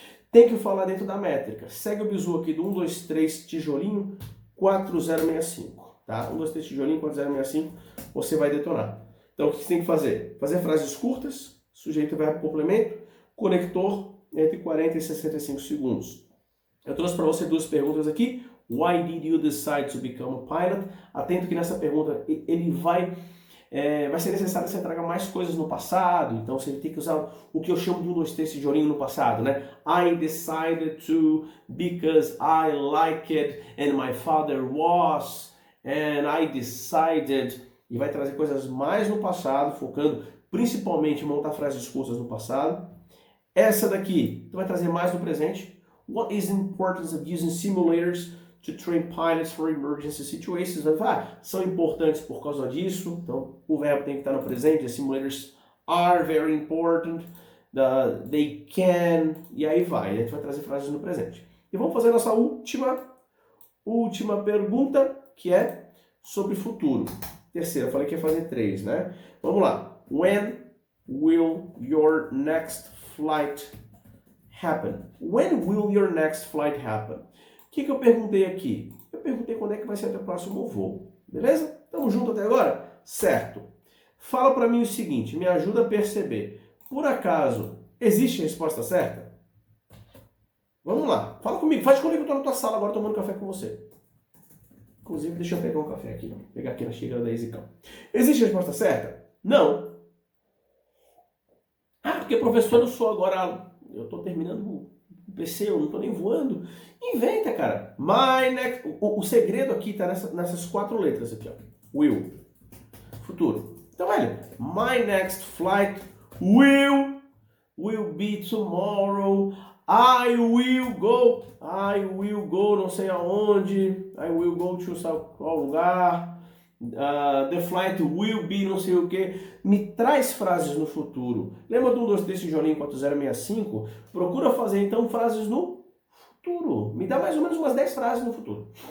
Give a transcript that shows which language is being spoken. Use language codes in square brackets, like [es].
[pt] Tem que falar dentro da métrica. Segue o bizu aqui do 1, 2, 3, tijolinho, 4065. Tá? 1, 2, 3, tijolinho, 4065. Você vai detonar. Então o que você tem que fazer? Fazer frases curtas, sujeito, verbo, complemento, conector entre 40 e 65 segundos. Eu trouxe para você 2 perguntas aqui. [en] Why did you decide to become a pilot? [pt] Atento que nessa pergunta ele vai ser necessário que você traga mais coisas no passado. Então você tem que usar o que eu chamo de 1, 2, 3 tijolinho no passado, né? [en] I decided to because I like it and my father was and I decided. [pt] E vai trazer coisas mais no passado, focando principalmente em montar frases curtas no passado. Essa daqui, tu vai trazer mais no presente. [en] What is the importance of using simulators to train pilots for emergency situations? [pt] São importantes por causa disso. Então, o verbo tem que estar no presente. [en] The simulators are very important. They can. [pt] E aí vai. A gente vai trazer frases no presente. E vamos fazer a nossa última pergunta, que é sobre futuro. Terceira, eu falei que ia fazer 3, né? Vamos lá. [en] When will your next flight happen? When will your next flight happen? [pt] O que eu perguntei aqui? Eu perguntei quando é que vai ser o teu próximo voo. Beleza? Tamo junto até agora? Certo. Fala pra mim o seguinte, me ajuda a perceber. Por acaso, existe a resposta certa? Vamos lá. Fala comigo. Faz comigo que eu tô na tua sala agora tomando café com você. Inclusive, deixa eu pegar um café aqui. Vou pegar aqui na xícara da EasyCal. Existe a resposta certa? Não. Ah, porque professor eu sou agora... Eu estou terminando o PC, eu não estou nem voando. Inventa, cara. O segredo aqui está nessas 4 letras aqui, ó. Will. Futuro. Então, olha. [en] My next flight will be tomorrow. I will go [pt] não sei aonde, [en] I will go to [pt] qual lugar, [en] the flight will be [pt] não sei o que. Me traz frases no futuro. Lembra do 1, 2, 3, tijolinho 4065? Procura fazer então frases no futuro. Me dá mais ou menos umas 10 frases no futuro.